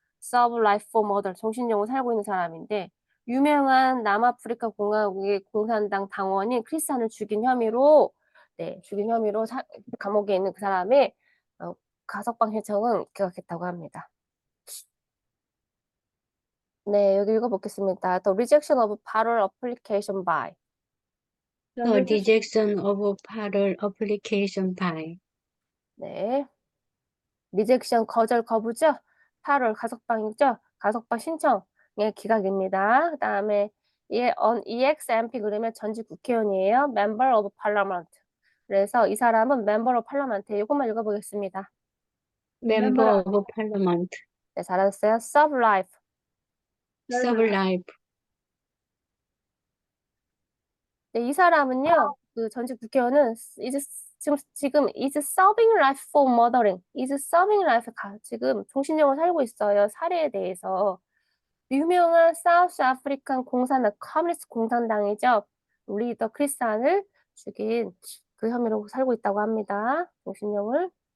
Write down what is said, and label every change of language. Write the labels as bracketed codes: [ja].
[ko] serve life for murder 종신형으로 살고 있는 사람인데 유명한 남아프리카 공화국의 공산당 당원인 크리스찬을 죽인 혐의로 죽인 혐의로 감옥에 있는 그 사람의 가석방 신청은 기각했다고 합니다. 네, 여기 읽어보겠습니다. [en] The rejection of parole application by. The The rejection rejection of parole application by. [ko] 네. 리젝션 거절 거부죠. 8월 가석방이죠. 가석방 신청의 기각입니다. 그다음에 EXMP 그러면 전직 국회의원이에요. [en] Member of Parliament. 그래서 이 사람은 Member of Parliament. [ko] 이것만 읽어보겠습니다. [en] Member member of Parliament. [ko] 네, 잘하셨어요. Serve life. [en] Serve life. [ko] 네, 이 사람은요. [en] 그 전직 국회의원은 지금 is serving life for murdering. [ko] is serving life 지금 종신형을 살고 있어요. 살해에 대해서. 유명한 사우스 아프리칸 공산당, 커뮤니스트 공산당이죠. 리더 크리스찬을 죽인 그 혐의로 살고 있다고 합니다. 종신형을.